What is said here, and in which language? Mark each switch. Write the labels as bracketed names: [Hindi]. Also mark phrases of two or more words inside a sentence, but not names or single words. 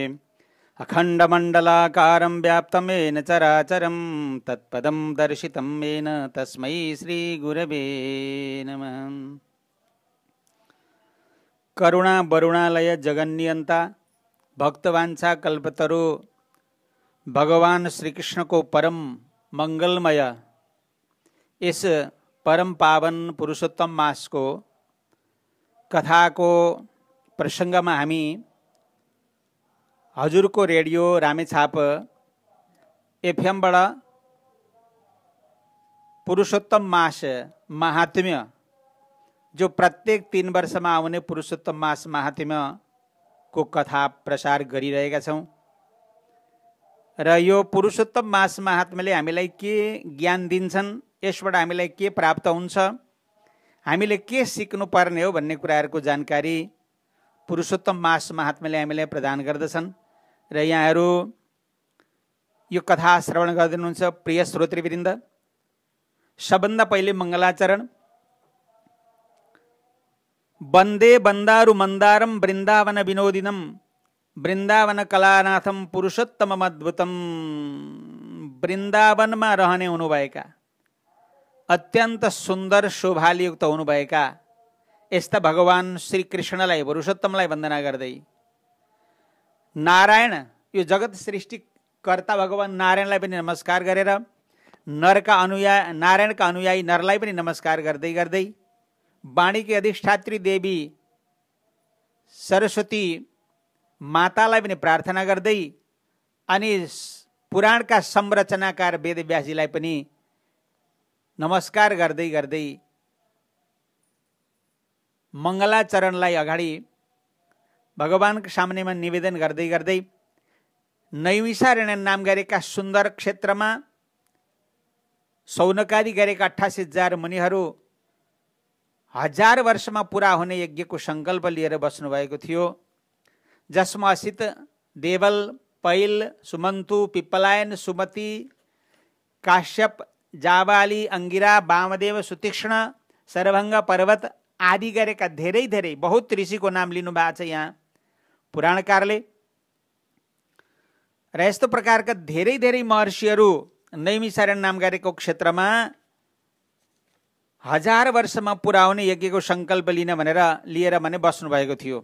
[Sanskrit] अखण्डमण्डलाकारं व्याप्तं येन चराचरं तत्पदं दर्शितं येन तस्मै श्रीगुरवे नमः। [Nepali] करुणा वरुणालय जगन्नियंता भक्तवांछा कल्पतरु भगवान श्री कृष्ण को परम मंगलमय इस परम पावन पुरुषोत्तम मास को कथा को प्रसंग में हामी हजुर को रेडियो रामेछाप एफएम बड़ा पुरुषोत्तम मास महात्म्य जो प्रत्येक 3 वर्ष में आउने पुरुषोत्तम मास महात्म्य को कथा प्रसार गरिरहेका छौं र यो पुरुषोत्तम मास महात्म्यले हामीलाई के ज्ञान दिन्छन्, यसबाट हामीलाई के प्राप्त हुन्छ, हामीले के सिक्नु पर्ने हो भन्ने कुराहरुको जानकारी पुरुषोत्तम मास महात्म्यले हामीलाई प्रदान गर्दछन् र यहाँहरु यो कथा श्रवण गर्दै प्रिय श्रोतृवृन्द, सबभन्दा पहिले मंगलाचरण। [Sanskrit] वन्दे बन्दारु मन्दारम वृन्दावन विनोदिनम वृन्दावन कलानाथम पुरुषोत्तम अद्भुतम। [Nepali] वृन्दावनमा रहने हुनुभएका अत्यन्त सुन्दर शोभायुक्त हुनुभएका यस्ता भगवान श्री कृष्णलाई पुरुषोत्तमलाई वन्दना गर्दै नारायण यो जगत सृष्टिकर्ता भगवान नारायणलाई पनि नमस्कार गरेर नारायणका अनुयायी नरलाई पनि नमस्कार गर्दै गर्दै वाणी की अधिष्ठात्री देवी सरस्वती मातालाई पनि प्रार्थना गर्दै अनि पुराणका संरचनाकार वेदव्यासजीलाई पनि नमस्कार गर्दै गर्दै मंगलाचरणलाई अगाडि भगवानको सामनेमा निवेदन गर्दै गर्दै नैमिषारण्य नाम गरेका सुन्दर क्षेत्रमा सौनकादि गरेका 88,000 मुनिहरू 1000 वर्षमा पूरा होने यज्ञ को संकल्प लिएर बस्नु भएको थियो, जसमा असित देवल, पैल, सुमन्तु, पिप्पलायन, सुमति, काश्यप, जाबाली, अंगिरा, वामदेव, सुतीक्ष्ण, सरभंग, पर्वत आदि गरेका धेरै धेरै बहुत ऋषिको नाम लिनु भएको छ यहाँ पुराणकारले। र यस्तो प्रकारका धेरै धेरै महर्षिहरू नैमिषारण्य नाम गरेको क्षेत्रमा 1000 वर्षमा पूरा हुने यज्ञको संकल्प लिएर बस्नु भएको थियो।